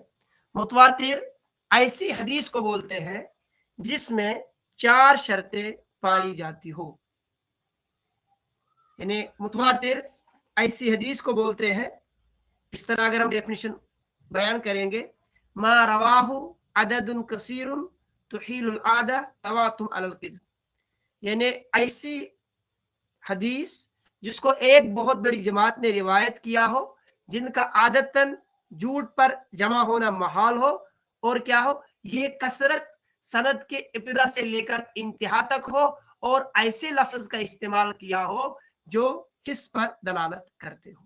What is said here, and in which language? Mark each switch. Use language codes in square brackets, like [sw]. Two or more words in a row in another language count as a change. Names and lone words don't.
[ur] متواتر ایسی حدیث کو بولتے ہیں جس میں چار شرطیں پائی جاتی ہو، یعنی متواتر ایسی حدیث کو بولتے ہیں، اس طرح اگر ہم ڈیفینیشن بیان کریں گے, [ar] ما رواه عدد كثير تحيل العادة تواطؤهم على الكذب, [ur] یعنی ایسی حدیث جس کو ایک بہت بڑی جماعت نے روایت کیا ہو، جن کا عادتاً جھوٹ پر جمع ہونا محال ہو، اور کیا ہو، یہ کثرت سند کے ابتدا سے لے کر انتہا تک ہو، اور ایسے لفظ کا استعمال کیا ہو جو کس پر دلالت کرتے ہو.